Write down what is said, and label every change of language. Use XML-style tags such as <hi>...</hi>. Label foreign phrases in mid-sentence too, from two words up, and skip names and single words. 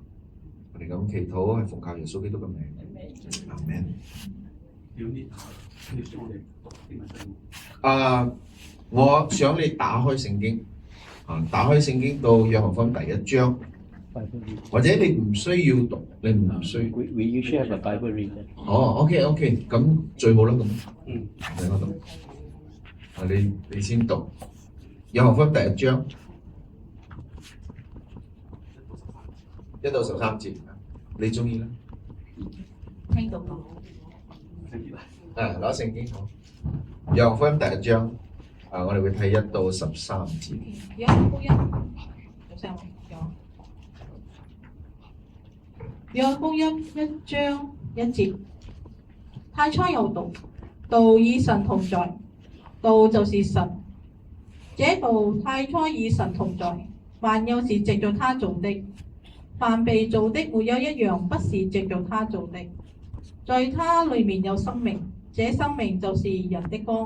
<yue>我哋咁祈禱係奉靠耶穌基督嘅名，阿們。我想你打開聖經，打開聖經到約翰福音第1章，或者你唔需要讀，你唔需要。</yue> <en>We usually have a Bible reader.</en> <yue>OK，咁最好啦咁。喺嗰度。你先讀約翰福音第1章1到13節，你中意啦。聽到講。攞聖經好。約翰福音第1章，我哋會睇1到13節。約翰福音，約翰福音1章1節，太初有道，道與神同在，道就是神。這道太初與神同在，萬有是藉着他做的，凡被造的沒有一樣不是藉着他做的。在他裡面有生命，這生命就是人的光。</yue>